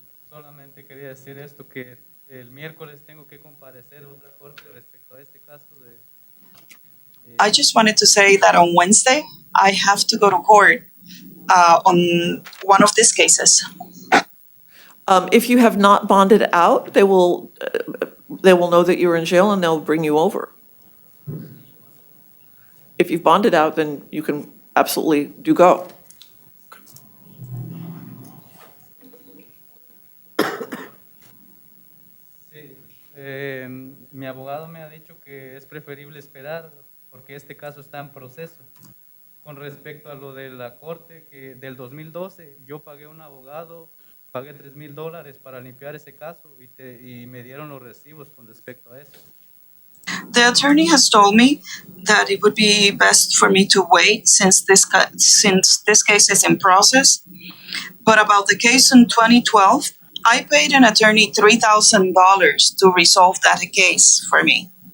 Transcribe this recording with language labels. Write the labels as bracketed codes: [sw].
[es] Solamente quería decir esto, que el miércoles tengo que comparecer a otra corte respecto a este caso de... [en] I just wanted to say that on Wednesday, I have to go to court on one of these cases. If you have not bonded out, they will know that you're in jail and they'll bring you over. If you've bonded out, then you can absolutely do go. [es] Sí, mi abogado me ha dicho que es preferible esperar porque este caso está en proceso. Con respecto a lo de la corte que del 2012, yo pagué un abogado, pagué $3,000 para limpiar ese caso y me dieron los recibos con respecto a eso. [en] The attorney has told me that it would be best for me to wait since this case is in process. But about the case in 2012, I paid an attorney $3,000 to resolve that case for me.